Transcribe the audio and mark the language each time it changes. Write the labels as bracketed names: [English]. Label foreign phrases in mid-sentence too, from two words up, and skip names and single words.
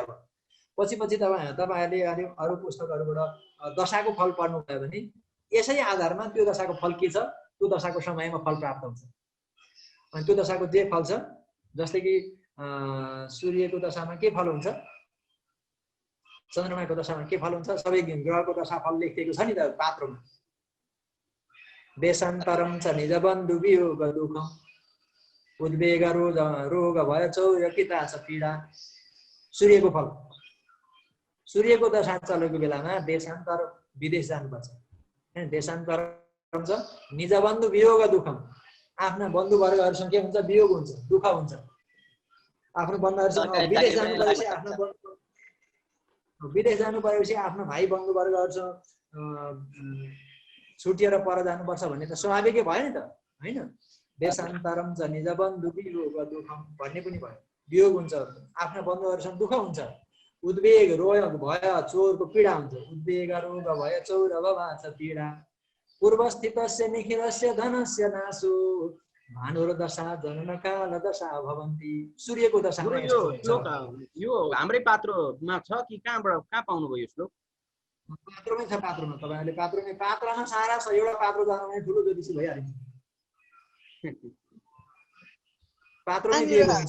[Nepali] अब पछि तपाईँहरूले अनि अरू पुस्तकहरूबाट दशाको फल पढ्नु भयो भने यसै आधारमा त्यो दशाको फल के छ, त्यो दशाको समयमा फल प्राप्त हुन्छ। अनि त्यो दशाको जे फल छ, जस्तै कि सूर्यको दशामा के फल हुन्छ, चन्द्रमाको दशामा के फल हुन्छ, सबै ग्रहको दशा फल लेखिएको छ नि त पात्रमा। [Sanskrit] देशान्तरम च निज बन्धु वियोग दुःखम उद्वेग रोग भय चौरकिता छ पीडा। [Nepali] सूर्यको फल, सूर्यको दशा चलेको बेलामा देशान्तर विदेश जानुपर्छ। [Sanskrit] देशान्तरम च निज बन्धु वियोग दुःखम, [Nepali] आफ्ना बन्धुवर्गहरूसँग के हुन्छ, वियोग हुन्छ, दुःख हुन्छ। आफ्नो बन्धुहरूसँग विदेश जानु परेपछि आफ्नो भाइ बन्धुवर्गहरूसँग छुटिएर पर जानुपर्छ भन्ने त स्वाभाविकै भयो नि त होइन? [Sanskrit] देशान्तरम च निज बन्धु वियोग दुःखम [Nepali] भन्ने पनि भयो, वियोग हुन्छ, आफ्ना बन्धुहरूसँग दुःख हुन्छ। उद्वेग रोग भय चोरको पीडा हुन्छ, [Sanskrit] उद्वेग रोग भय चौर भवाच पीडा। पूर्वस्थितस्य निखिलस्य धनस्य नाशो भानुर दशा जनन काल दशा भवन्ति। [Nepali] सूर्यको दशा यो हाम्रै पात्रमा छ कि कहाँ पाउनुभयो यो श्लोक? पात्रोमै छ, पात्रमा तपाईँहरूले पात्रमा सारा छ। एउटा पात्रो जानु भने ठुलो ज्योतिषी भइहाल्छ, पात्रोमै दिएको हुन्छ।